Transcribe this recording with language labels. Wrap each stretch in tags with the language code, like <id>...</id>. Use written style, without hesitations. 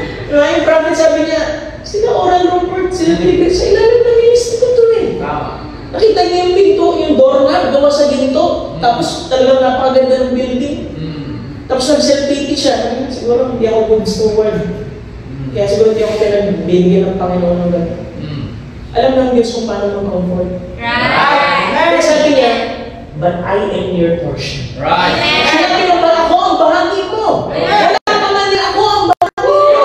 <tl>Yung prophet sabi niya, sila oral report, sila binigay sa ilalim ng ministry ko to eh. Nakita niya yung pinto, yung doorknob, gawa sa ginto. Tapos talagang napakaganda ng building. Tapos nag-self-pity siya. Siguro hindi ako good steward. Kaya siguro hindi ako pinagbibigyan ng Panginoon ng gano'n. Alam ng Diyos kung paano mag-comfort. Kaya sabi niya,</tl> <en>but I am your portion.</en> <tl>Sinabi mo ba ako ang bahagi mo? Wala naman niya ako ang bahagi mo.</tl>